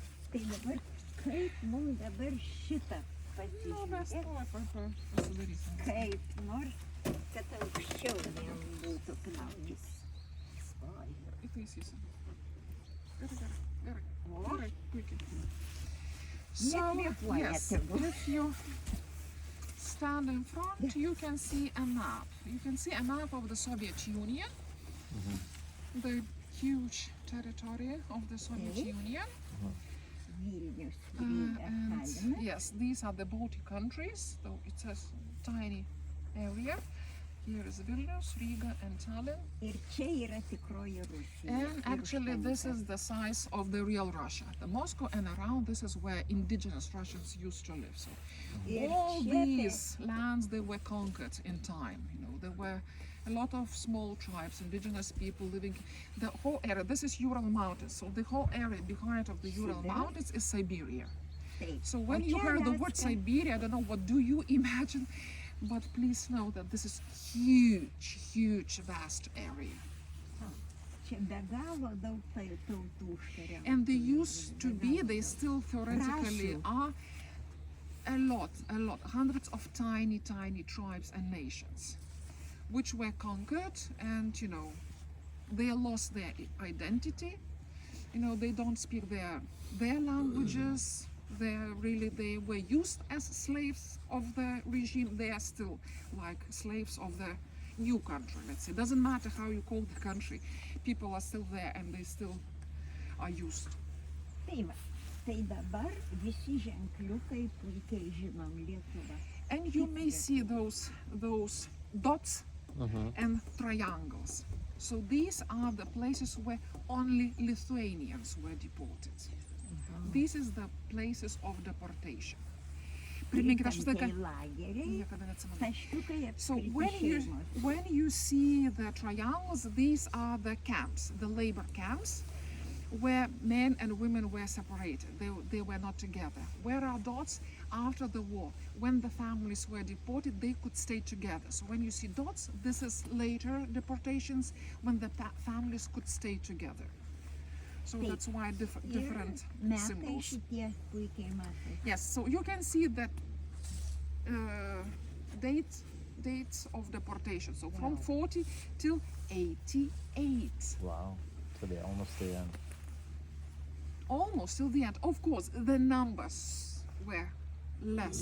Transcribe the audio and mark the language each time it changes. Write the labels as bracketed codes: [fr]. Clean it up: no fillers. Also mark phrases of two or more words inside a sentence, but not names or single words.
[lt] Tai dabar, kaip mums dabar šitą Nu, mes pasižiūrėti, pasidarysim. kaip nors, kad aukščiau jam būtų knautis. Oi. Įtaisysim. Gerai. O, Gerai, puikiai. So, nekvėpuoja yes, tegul. [en] if you stand in front, you can see a map. You can see a map of the Soviet Union, the huge territory of the Soviet Okay. Union. Vilnius, Uh, Riga, and Talinas. yes, these are the Baltic countries, though it's a tiny area. Here is Vilnius, Riga, and Tallinn. [lt] Ir čia yra tikroji Rusija. And Ir [en] actually, this [lt] užtenka. [en] is the size of the real Russia. The Moscow and around, this is where indigenous Russians used to live. So Ir all čia these lands, they were conquered in time. You know, there were a lot of small tribes, indigenous people living. The whole area, this is Ural Mountains. So the whole area behind of the Ural Siberia. Mountains is Siberia. taip. So when O you čia hear the word Alaska. Siberia, I don't know what do you imagine, but please know that this is huge, vast area. [lt] Čia be galo daug tautų užkariavo. [en] And they used to be, they still theoretically Rasių. are a lot, hundreds of tiny tribes and nations, which were conquered, and you know, they lost their identity. You know, they don't speak their languages. They were used as slaves of the regime. They are still like slaves of the new country, let's say. Doesn't matter how you call the country, people are still there and they still are used. [lt] Tai va, tai dabar visi ženkliukai puikiai žinom Lietuvą. [en] And you may see those dots and triangles. So these are the places where only Lithuanians were deported. These is the places of deportation. [lt] Priminkite, aš visą laiką Tai lageriai, niekada neatsimenu. taškiukai So apskriti šeimos. [en] when you see the triangles, these are the camps, the labor camps, where men and women were separated. They were not together. Where are dots? After the war, when the families were deported, they could stay together. So when you see dots, this is later deportations when the families could stay together. So Taip. that's why different [lt] Ir metai [en] symbols. [lt] šitie puikiai matai. [en] Yes, so you can see that dates of deportation. So from 40 till 88. Wow. So they're almost the end. Almost till the end. Of course, the numbers were less,